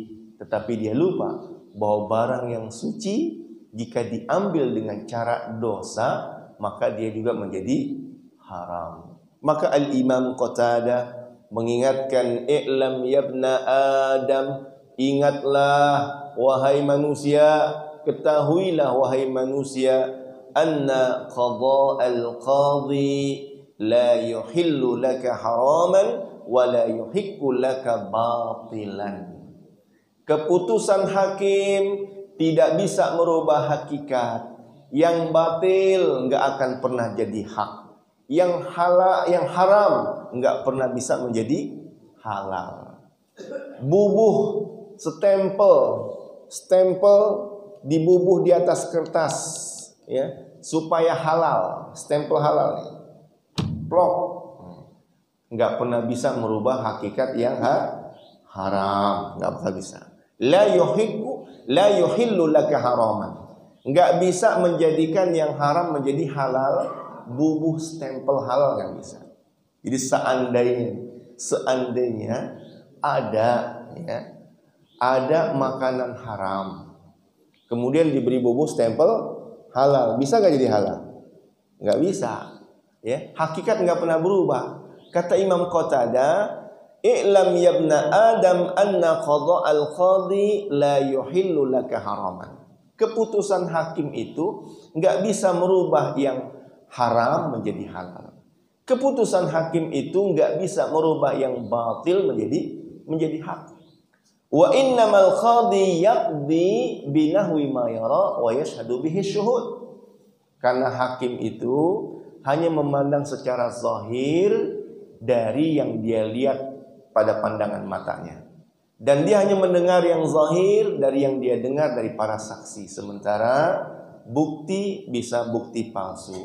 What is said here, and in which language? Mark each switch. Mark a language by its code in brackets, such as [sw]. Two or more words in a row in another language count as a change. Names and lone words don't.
[id] Tetapi dia lupa bahwa barang yang suci jika diambil dengan cara dosa, maka dia juga menjadi haram. Maka Al-Imam Qatadah mengingatkan, [ar] اعلم يا ابن آدم, [id] ingatlah wahai manusia, ketahuilah wahai manusia, [ar] أن قضاء القاضي لا يحل لك حراما ولا يحق لك باطلا. [id] Keputusan hakim tidak bisa merubah hakikat. Yang batil enggak akan pernah jadi hak. Yang halal, yang haram enggak pernah bisa menjadi halal. Bubuh stempel dibubuh di atas kertas, ya, supaya halal, stempel halal nih. Plok. Enggak pernah bisa merubah hakikat yang haram, enggak bakal bisa. [ar] لا يحل لك حراما. [id] Enggak bisa menjadikan yang haram menjadi halal. Bubuh stempel halal enggak bisa. Jadi seandainya ada makanan haram, kemudian diberi bubuh stempel halal, bisa enggak jadi halal? Enggak bisa. Ya, hakikat enggak pernah berubah. Kata Imam Qatadah, [ar] اعلم يا ابن آدم أن قضاء القاضي لا يحل لك حراما. [id] Keputusan hakim itu enggak bisa merubah yang haram menjadi halal. Keputusan hakim itu enggak bisa merubah yang batil menjadi hak. [ar] وإنما القاضي يقضي بنحو ما يرى ويشهد به الشهود. [id] Karena hakim itu hanya memandang secara zahir dari yang dia lihat pada pandangan matanya. Dan dia hanya mendengar yang zahir dari yang dia dengar dari para saksi. Sementara bukti bisa bukti palsu.